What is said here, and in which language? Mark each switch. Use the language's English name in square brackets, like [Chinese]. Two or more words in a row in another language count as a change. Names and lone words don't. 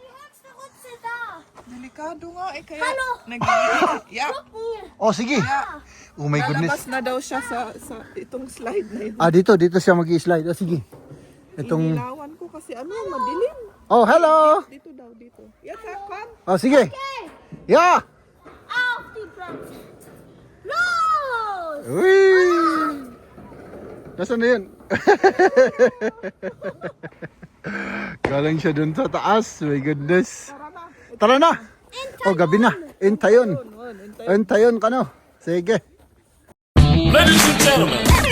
[Filipino] Delikado nga eh, kaya yeah. Oh, sige. [English] Oh my goodness. [Filipino] Lalabas na daw siya sa itong slide na yun. Ah, dito siya mag-i-slide. Oh, sige. Itong... Inilawan ko kasi madilim. Oh, hello! Dito daw, dito. [English] Yes, come. [Filipino] Oh, sige. Yeah! [German] Auf die Plätze. Los! [Filipino] Uy! Nasaan na yun? Galing siya dun sa taas. [English] My goodness. [Filipino] Tara na! Oh, gabi na. Intayon. Intayon ka no. Sige. [English] Ladies and gentlemen,